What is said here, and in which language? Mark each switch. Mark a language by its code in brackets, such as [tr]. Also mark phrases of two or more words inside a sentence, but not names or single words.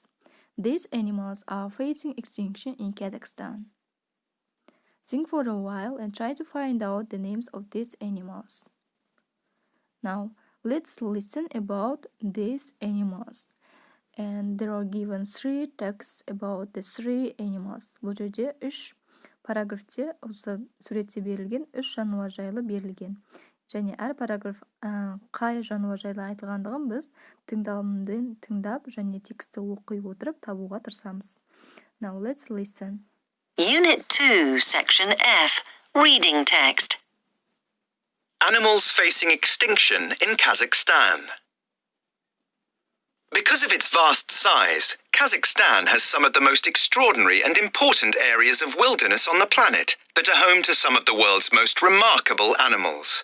[en] These animals are facing extinction in Kazakhstan. Think for a while and try to find out the names of these animals. Now, let's listen about these animals. And there are given 3 texts about the 3 animals. [kk] Бұл жерде 3 параграфте осы суретте берілген 3 жануар жайлы берілген. Және әр параграф қай жануар жайлы айтылғандығын біз тыңдалымды тыңдап және тексті оқи отырып табуға тырысамыз. [en] Now let's listen. Unit 2, Section F, Reading Text. Animals facing extinction in Kazakhstan. Because of its vast size, Kazakhstan has some of the most extraordinary and important areas of wilderness on the planet that are home to some of the world's most remarkable animals.